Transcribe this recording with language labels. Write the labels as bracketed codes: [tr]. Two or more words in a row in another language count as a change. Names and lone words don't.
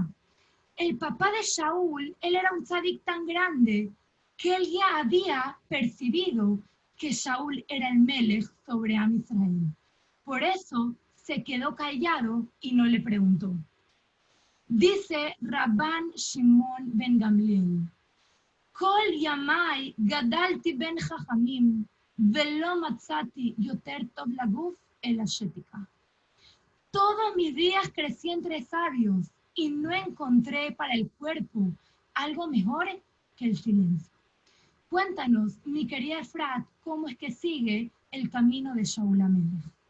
[es] El papá de Shaul, él era un tzadik tan grande que él ya había percibido que Shaul era el Melech sobre Am Israel. Por eso se quedó callado y no le preguntó. [he] Dice Rabban Shimon ben Gamliel, כל ימי גדלתי בין חכמים ולא מצאתי יותר טוב לגוף אל שתיקה. [es] Todos mis días crecí entre sabios y no encontré para el cuerpo algo mejor que el silencio. Cuéntanos, mi querida Efrat, cómo es que sigue el camino de Shaul HaMelech.